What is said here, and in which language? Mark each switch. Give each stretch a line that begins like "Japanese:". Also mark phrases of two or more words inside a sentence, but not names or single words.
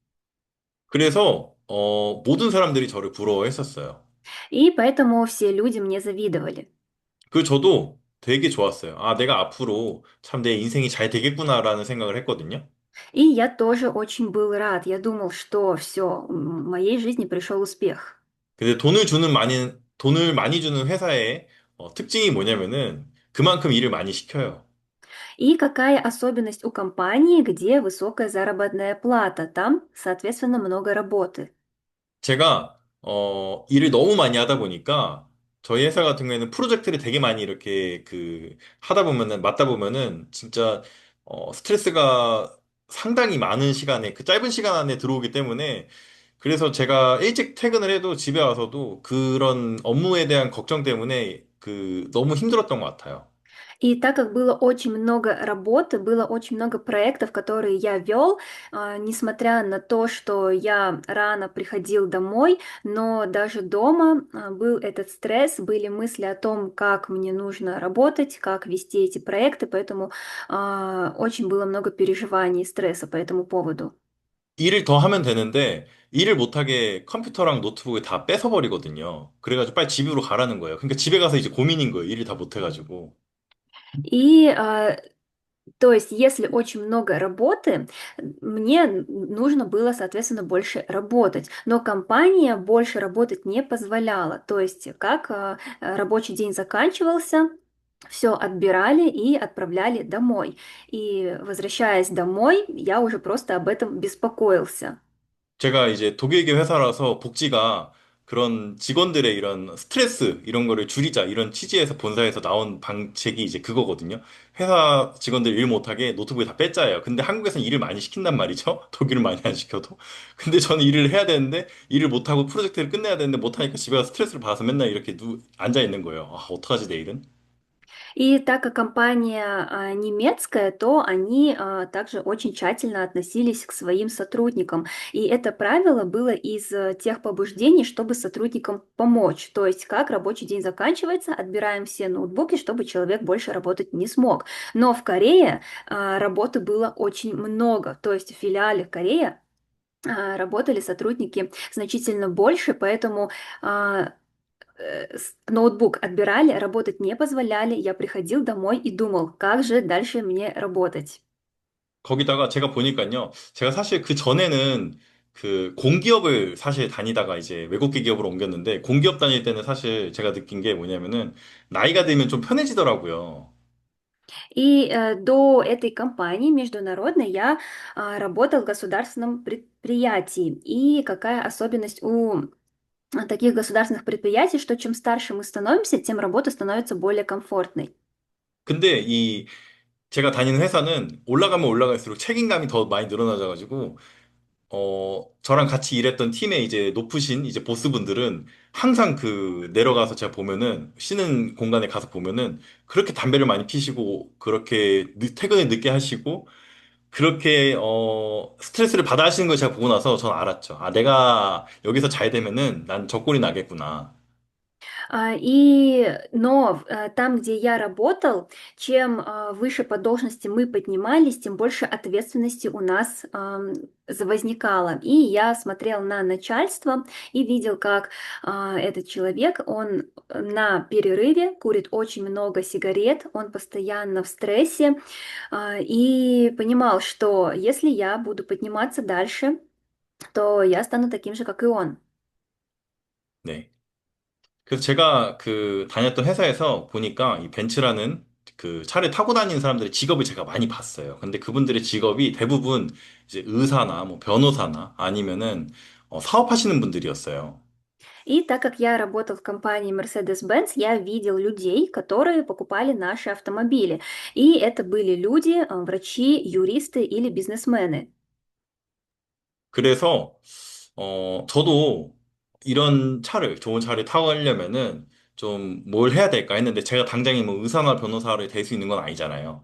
Korean: 그래서 모든 사람들이 저를 부러워했었어요.
Russian: И поэтому все люди мне завидовали.
Korean: 그 저도 되게 좋았어요. 아, 내가 앞으로 참 내 인생이 잘 되겠구나라는 생각을 했거든요.
Russian: И я тоже очень был рад. Я думал, что все, в моей жизни пришел успех.
Korean: 근데 돈을 많이 주는 회사의 특징이 뭐냐면은 그만큼 일을 많이 시켜요.
Russian: И какая особенность у компании, где высокая заработная плата? Там, соответственно, много работы.
Korean: 제가 일을 너무 많이 하다 보니까 저희 회사 같은 경우에는 프로젝트를 되게 많이 이렇게 그 하다 보면은 맡다 보면은 진짜 스트레스가 상당히 많은 시간에 그 짧은 시간 안에 들어오기 때문에 그래서 제가 일찍 퇴근을 해도 집에 와서도 그런 업무에 대한 걱정 때문에 그 너무 힘들었던 것 같아요.
Russian: И так как было очень много работы, было очень много проектов, которые я вел, несмотря на то, что я рано приходил домой, но даже дома был этот стресс, были мысли о том, как мне нужно работать, как вести эти проекты, поэтому очень было много переживаний и стресса по этому поводу.
Korean: 일을 더 하면 되는데 일을 못하게 컴퓨터랑 노트북을 다 뺏어버리거든요. 그래가지고 빨리 집으로 가라는 거예요. 그러니까 집에 가서 이제 고민인 거예요. 일을 다 못해가지고.
Russian: И то есть, если очень много работы, мне нужно было, соответственно, больше работать. Но компания больше работать не позволяла. То есть, как рабочий день заканчивался, все отбирали и отправляли домой. И возвращаясь домой, я уже просто об этом беспокоился.
Korean: 제가 이제 독일계 회사라서 복지가 그런 직원들의 이런 스트레스 이런 거를 줄이자 이런 취지에서 본사에서 나온 방책이 이제 그거거든요. 회사 직원들 일 못하게 노트북에 다 뺐자예요. 근데 한국에서는 일을 많이 시킨단 말이죠. 독일은 많이 안 시켜도. 근데 저는 일을 해야 되는데 일을 못하고 프로젝트를 끝내야 되는데 못하니까 집에 가서 스트레스를 받아서 맨날 이렇게 앉아 있는 거예요. 아, 어떡하지 내일은?
Russian: И так как компания немецкая, то они также очень тщательно относились к своим сотрудникам. И это правило было из тех побуждений, чтобы сотрудникам помочь. То есть, как рабочий день заканчивается, отбираем все ноутбуки, чтобы человек больше работать не смог. Но в Корее работы было очень много. То есть, в филиале Корея работали сотрудники значительно больше, поэтому ноутбук отбирали, работать не позволяли. Я приходил домой и думал, как же дальше мне работать.
Korean: 거기다가 제가 보니까요. 제가 사실 그 전에는 그 공기업을 사실 다니다가 이제 외국계 기업으로 옮겼는데 공기업 다닐 때는 사실 제가 느낀 게 뭐냐면은 나이가 들면 좀 편해지더라고요.
Russian: И до этой компании международной я работал в государственном предприятий и какая особенность у таких государственных предприятий, что чем старше мы становимся, тем работа становится более комфортной.
Korean: 근데 이 제가 다니는 회사는 올라가면 올라갈수록 책임감이 더 많이 늘어나져가지고 저랑 같이 일했던 팀의 이제 높으신 이제 보스분들은 항상 그 내려가서 제가 보면은 쉬는 공간에 가서 보면은 그렇게 담배를 많이 피시고 그렇게 퇴근을 늦게 하시고 그렇게 스트레스를 받아 하시는 걸 제가 보고 나서 전 알았죠. 아, 내가 여기서 잘 되면은 난 저 꼴이 на겠구나.
Russian: Там, где я работал, чем выше по должности мы поднимались, тем больше ответственности у нас возникало. И я смотрел на начальство и видел, как этот человек, он на перерыве курит очень много сигарет, он постоянно в стрессе, и понимал, что если я буду подниматься дальше, то я стану таким же, как и он.
Korean: 네. 그래서 제가 그 다녔던 회사에서 보니까 이 벤츠라는 그 차를 타고 다니는 사람들의 직업을 제가 많이 봤어요. 근데 그분들의 직업이 대부분 이제 의사나 뭐 변호사나 아니면은 사업하시는 분들이었어요.
Russian: И так как я работал в компании Mercedes-Benz, я видел людей, которые покупали наши автомобили. И это были люди, врачи, юристы или бизнесмены.
Korean: 그래서 저도 이런 차를 좋은 차를 타고 가려면은 좀 뭘 해야 될까 했는데 제가 당장에 뭐 의사나 변호사를 될 수 있는 건 아니잖아요.